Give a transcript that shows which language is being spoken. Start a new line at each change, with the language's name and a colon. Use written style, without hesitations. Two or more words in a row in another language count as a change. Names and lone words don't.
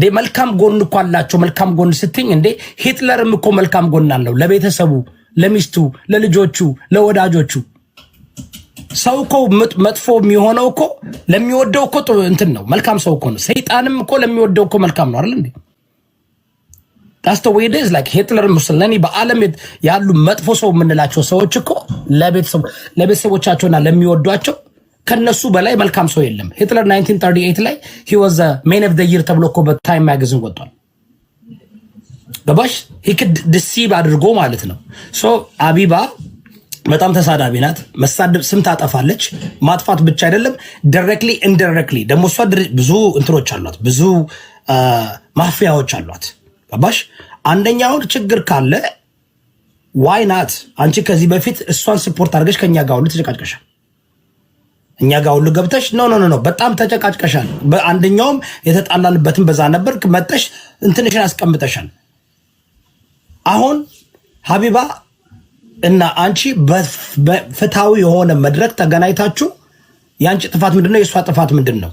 Amharic: መልካም ጎን እኮ አላቸው። መልካም ጎን ስትኝ እንዴ ሂትለርም እኮ መልካም ጎን አለው ለቤተሰቡ፣ ለሚስቱ፣ ለልጆቹ፣ ለወዳጆቹ። ሰው እኮ መጥፎ የሚሆነው እኮ ለሚወደው እኮ እንትን ነው፣ መልካም ሰው እኮ ነው። ሰይጣንም እኮ ለሚወደው እኮ መልካም ነው አይደል እንዴ?
English: that's the way it is.
Amharic: like ሂትለር፣ ሙሰሊኒ በዓለም ያሉ መጥፎ ሰው የምንላቸው ሰዎች እኮ ለቤተሰቦቻቸውና ለሚወዷቸው ከነሱ በላይ መልካም ሰው የለም። ሂትለር 1938 ላይ
English: he was the man of the year
Amharic: ተብሎ እኮ በታይም ማጋዚን ወጥቷል። ገባሽ?
English: he could deceive
Amharic: አድርጎ ማለት ነው። ሶ አቢባ በጣም ተሳዳቢ ናት። መሳደብ ስም ታጠፋለች። ማጥፋት ብቻ አይደለም
English: directly indirectly
Amharic: ደግሞ እሷ ብዙ እንትሮች አሏት፣ ብዙ ማፊያዎች አሏት። ገባሽ? አንደኛውን ችግር ካለ ዋይ ናት አንቺ ከዚህ በፊት እሷን ስፖርት አድርገሽ ከኛ ጋር ሁሉ ተጨቃጭቀሻል። እኛ ጋር ሁሉ ገብተሽ ኖ በጣም ተጨቃጭቀሻል። በአንደኛውም የተጣላንበትን በዛ ነበር መጠሽ እንትንሽን አስቀምጠሻል። አሁን ሀቢባ እና አንቺ በፍትሃዊ የሆነ መድረክ ተገናኝታችሁ የአንቺ ጥፋት ምንድነው፣ የእሷ ጥፋት ምንድነው?